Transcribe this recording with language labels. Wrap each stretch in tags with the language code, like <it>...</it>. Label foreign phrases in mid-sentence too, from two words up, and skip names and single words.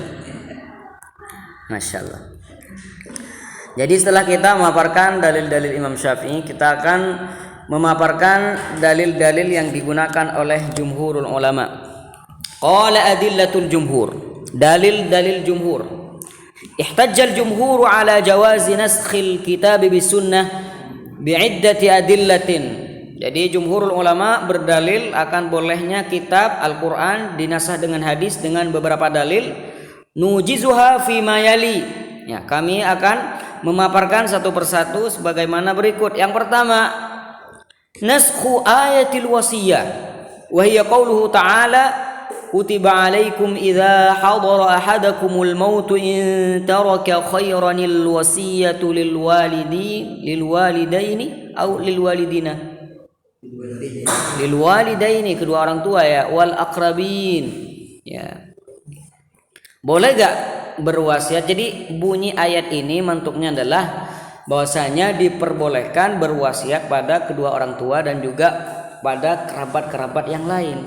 <ar>ما شاء الله.</ar> <id>Jadi setelah kita memaparkan dalil-dalil Imam Syafi'i, kita akan memaparkan dalil-dalil yang digunakan oleh</id> <ar>جمهور العلماء. قال أدلة الجمهور.</ar> <id>Dalil-dalil jumhur.</id> <ar>احتج الجمهور على جواز نسخ الكتاب بالسنة بعدة أدلة.</ar> <id>Jadi</id> <ar>جمهور العلماء</ar> <id>berdalil akan bolehnya kitab Al-Qur'an dinasah dengan hadis dengan beberapa dalil.</id> <ar>نوجزها فيما يلي.</ar> <id>Ya, kami akan memaparkan satu persatu sebagaimana berikut. Yang pertama,</id> <ar>نسخ آية الوصية وهي قوله تعالى كتب عليكم إذا حضر أحدكم الموت إن ترك خيرا الوصية للوالدين أو للوالدين</ar> <id>kedua orang tua ya,</id> <ar>والأقربين ya.</ar> <id>Boleh gak berwasiat? Jadi bunyi ayat ini mantuknya adalah bahwasanya diperbolehkan berwasiat pada kedua orang tua dan juga pada kerabat-kerabat yang lain.</id>